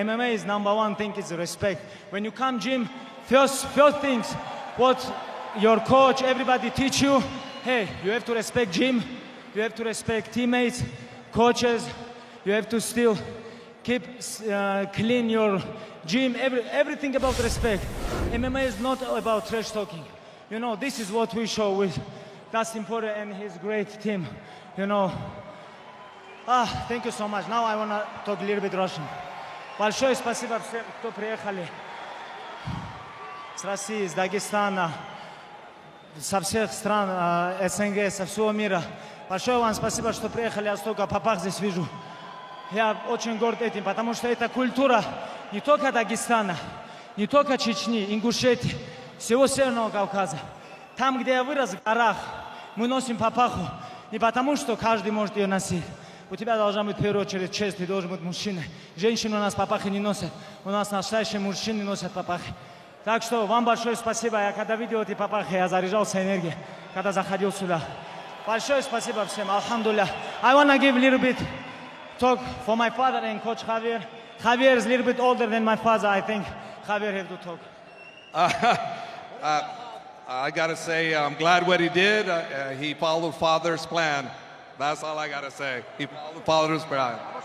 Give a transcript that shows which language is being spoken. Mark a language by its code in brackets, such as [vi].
[en] MMA is #1 thing is respect. When you come gym, first things, what your coach, everybody teach you, hey, you have to respect gym, you have to respect teammates, coaches, you have to still keep clean your gym, everything about respect. MMA is not about trash talking. You know, this is what we show with Dustin Porier and his great team. You know, thank you so much. Now I want to talk a little bit Russian. [ru] Большое спасибо всем, кто приехали с России, с Дагестана, со всех стран СНГ, со всего мира. Большое вам спасибо, что приехали, я столько попах здесь вижу. Я очень горд этим, потому что это культура не только Дагестана, не только Чечни, Ингушетии, всего Северного Кавказа. Там, где я вырос, в горах, мы носим папаху не потому, что каждый может ее носить. У тебя должна быть в первую очередь честь, ты должен быть мужчиной. Женщины у нас папахи не носят, у нас настоящие мужчины носят папахи. Так что вам большое спасибо. Я когда видел эти папахи, я заряжался энергией, когда заходил сюда. Большое спасибо всем, алхамдулилля. [en] I want to give a little bit talk for my father and Coach Javier. Javier is a little bit older than my father. I think Javier have to talk. I gotta say, I'm glad what he did. He followed Father's plan. That's all I gotta say. He followed Father's plan.